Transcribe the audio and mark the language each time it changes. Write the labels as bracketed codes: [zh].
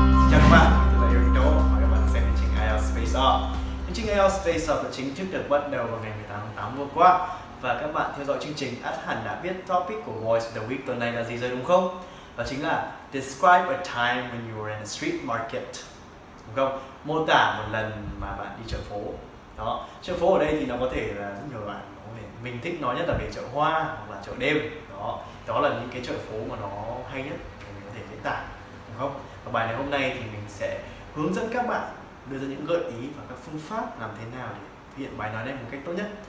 [vi] Chào các bạn, tôi là Eric Đỗ và các bạn xem chương trình IELTS FACE-OFF. Chương trình IELTS FACE-OFF đã chính thức được bắt đầu vào ngày 18 tháng 8 vừa qua. Và các bạn theo dõi chương trình hẳn đã biết topic của Voice of the Week tuần này là gì rồi đúng không? Đó chính là [en] Describe a time when you were in a street market. [vi] Đúng không? Mô tả một lần mà bạn đi chợ phố. Đó, chợ phố ở đây thì nó có thể là rất nhiều loại. Mình thích nói nhất là về chợ hoa hoặc là chợ đêm. Đó là những cái chợ phố mà nó hay nhất để mình có thể diễn tả, đúng không? Và bài này hôm nay thì mình sẽ hướng dẫn các bạn đưa ra những gợi ý và các phương pháp làm thế nào để thực hiện bài nói này một cách tốt nhất.